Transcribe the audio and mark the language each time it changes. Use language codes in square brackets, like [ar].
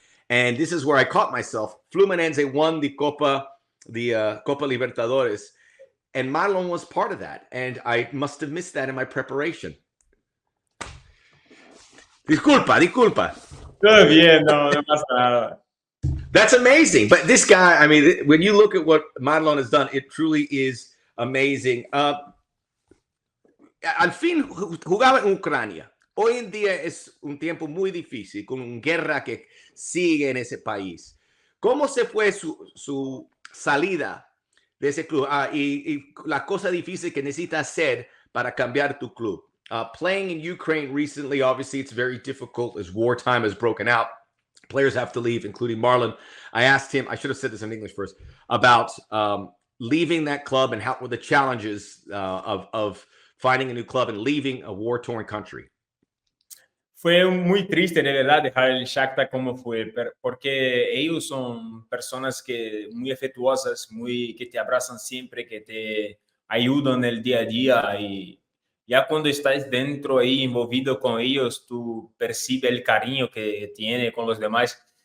[en] And this is where I caught myself. Fluminense won the Copa Libertadores, and Marlon was part of that. And I must have missed that in my preparation. [es] Disculpa. Todo bien, no pasa nada. [en] That's amazing. But this guy, I mean, when you look at what Marlon has done, it truly is amazing. [es] Al fin jugaba en Ucrania. Hoy en día es un tiempo muy difícil, con una guerra que sigue en ese país. ¿Cómo se fue su salida de ese club? Y la cosa difícil que necesita hacer para cambiar tu club. [en] Playing in Ukraine recently, obviously, it's very difficult as wartime has broken out. Players have to leave, including Marlon. I asked him, I should have said this in English first, about leaving that club and how were the challenges of finding a new club and leaving a war-torn country. [es] Fue muy triste, de verdad, dejar el Shakhtar como fue, porque ellos son personas que muy afectuosas, que te abrazan siempre, que te ayudan en el día a día, y ya cuando estás dentro ahí, envolvido con ellos, tú percibes el cariño que tiene con los demás.